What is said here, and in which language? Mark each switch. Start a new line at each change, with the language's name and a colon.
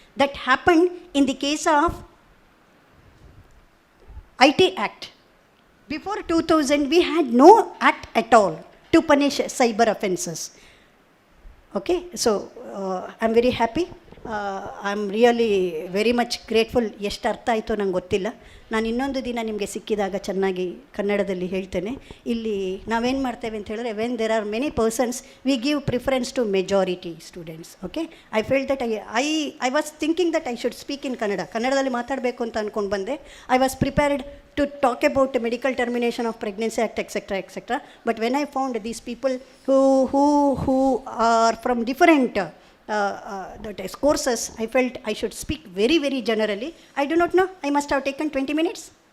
English: That happened in the case of IT Act. Before 2000, we had no act at all to punish cyber offences. Okay, so I'm very happy. I'm really very much grateful.
Kannada: ಎಷ್ಟು ಅರ್ಥ ಆಯಿತು ನಂಗೆ ಗೊತ್ತಿಲ್ಲ. ನಾನು ಇನ್ನೊಂದು ದಿನ ನಿಮಗೆ ಸಿಕ್ಕಿದಾಗ ಚೆನ್ನಾಗಿ ಕನ್ನಡದಲ್ಲಿ ಹೇಳ್ತೇನೆ. ಇಲ್ಲಿ ನಾವೇನು ಮಾಡ್ತೇವೆ ಅಂತ ಹೇಳಿದ್ರೆ,
English: When there are many persons we give preference to majority students. Okay, I felt that I was thinking that I should speak in Kannada.
Kannada: ಕನ್ನಡದಲ್ಲಿ ಮಾತಾಡಬೇಕು ಅಂತ ಅಂದ್ಕೊಂಡು ಬಂದೆ.
English: I was prepared to talk about the medical termination of pregnancy act, etc. But when I found these people who are from different that is courses, I felt I should speak very, very generally. I do not know. I must have taken 20 minutes.